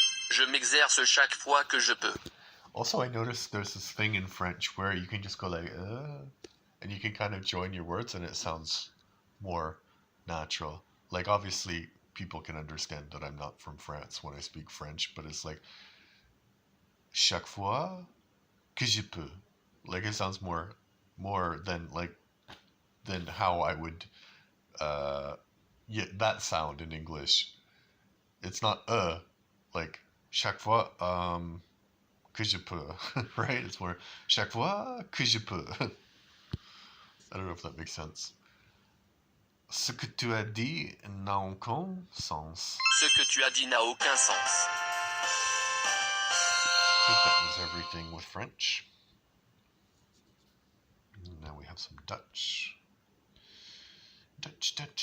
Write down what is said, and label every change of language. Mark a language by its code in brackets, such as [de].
[fr] Je m'exerce chaque fois que je peux. [en] Also, I noticed there's this thing in French where you can just go like, and you can kind of join your words and it sounds more natural. Like, obviously, people can understand that I'm not from France when I speak French, but it's like, [fr] chaque fois que je peux. [en] Like, it sounds more than how I would, that sound in English. It's not, like, [fr] chaque fois, que je peux, [en] right? It's more [fr] chaque fois que je peux. [en] I don't know if that makes sense. [fr] Ce que tu as dit n'a aucun sens. Ce que tu as dit n'a aucun sens. [en] I think that was everything with French. Now we have some Dutch. Dutch.